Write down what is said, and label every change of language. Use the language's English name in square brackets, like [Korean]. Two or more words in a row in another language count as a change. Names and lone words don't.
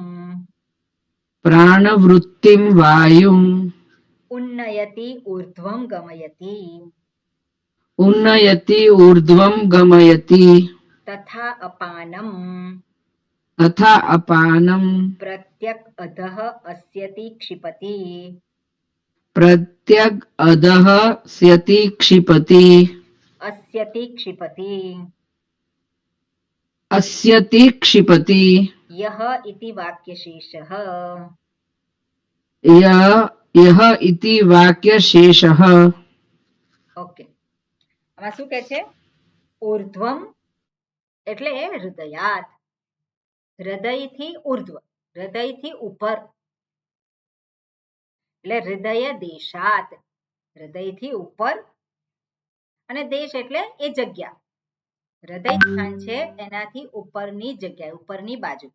[Sanskrit] પ્રાણવૃત્તિમ વાયુમ, ઉન્નયતિ ઊર્ધ્વમ ગમયતિ, ઉન્નયતિ ઊર્ધ્વમ ગમયતિ, તથા અપાનમ, તથા અપાનમ, પ્રત્યક અધઃ अस्यति क्षिपति, પ્રત્યગ અધઃ સ્યતિ ક્ષિપતિ, अस्यति क्षिपति, अस्यति क्षिपति, यः इति वाक्यशेषः, यः इति वाक्यशेषः. [Gujarati] ઓકે, આમાં શું કહે છે? ઊર્ધ્વમ એટલે હૃદયાત, હૃદયથી ઉર્ધ્વ, હૃદયથી ઉપર, એટલે [Sanskrit] હૃદય દેશાત, [Gujarati] હૃદયથી ઉપર, અને દેશ એટલે એ જગ્યા, હૃદય સ્થાન છે એનાથી ઉપરની જગ્યાએ, ઉપરની બાજુ.